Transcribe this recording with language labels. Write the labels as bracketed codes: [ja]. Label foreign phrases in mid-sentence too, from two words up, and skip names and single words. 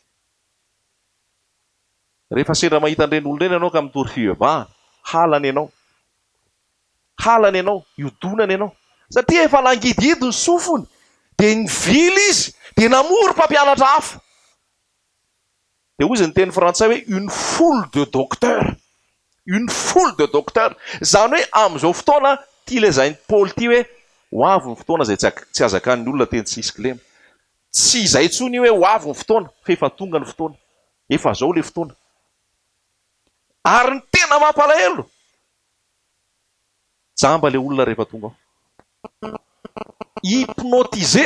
[mg] Rehefa sendra mahita an'ireny olona ireny ianao ka mitory fivavahana, halany ianao, halany ianao, iodonany ianao, satria efa nangididy ny sofony, dia nivily izy, dia namory mpampianatra hafa. Dia hoy izy ny teny frantsay hoe [fr] une foule de docteur, une foule de docteur, [mg] zany hoe amin'izao fotoana tia lazainy Paoly ty hoe ho avy ny fotoana izay tsy azakan'ny olona teny tsisy kilema. Tsy izay tsony hoe ho avy ny fotoana, fa efa tonga ny fotoana, efa zao le fotoana. Ary ny tena mampalahelo, jamba le olona rehefa tonga ao, hypnotisé.